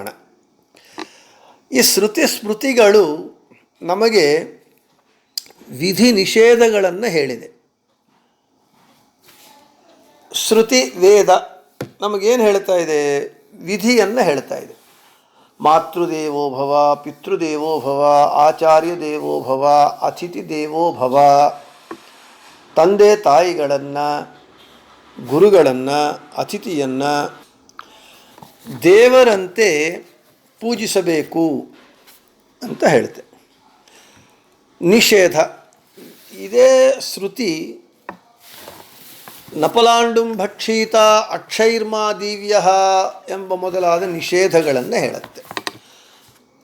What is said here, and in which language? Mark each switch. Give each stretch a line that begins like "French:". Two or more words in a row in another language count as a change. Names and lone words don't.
Kannada: ಈ ಶ್ರುತಿ ಸ್ಮೃತಿಗಳು ನಮಗೆ ವಿಧಿ ನಿಷೇಧಗಳನ್ನು ಹೇಳಿದೆ. ಶ್ರುತಿ ವೇದ ನಮಗೇನು ಹೇಳ್ತಾ ಇದೆ, ವಿಧಿಯನ್ನು ಹೇಳ್ತಾ ಇದೆ.
Sanskrit: ಮಾತೃದೇವೋ ಭವ, ಪಿತೃದೇವೋ ಭವ, ಆಚಾರ್ಯ ದೇವೋ ಭವ, ಅತಿಥಿ ದೇವೋ ಭವ.
Kannada: ತಂದೆ ತಾಯಿಗಳನ್ನು, ಗುರುಗಳನ್ನು, ಅತಿಥಿಯನ್ನು ದೇವರಂತೆ ಪೂಜಿಸಬೇಕು ಅಂತ ಹೇಳುತ್ತೆ. ನಿಷೇಧ, ಇದೇ ಶ್ರುತಿ
Sanskrit: ನಪಲಾಂಡುಂ ಭಕ್ಷೀತ ಅಕ್ಷೈರ್ಮಾ ದಿವ್ಯ
Kannada: ಎಂಬ ಮೊದಲಾದ ನಿಷೇಧಗಳನ್ನು ಹೇಳುತ್ತೆ.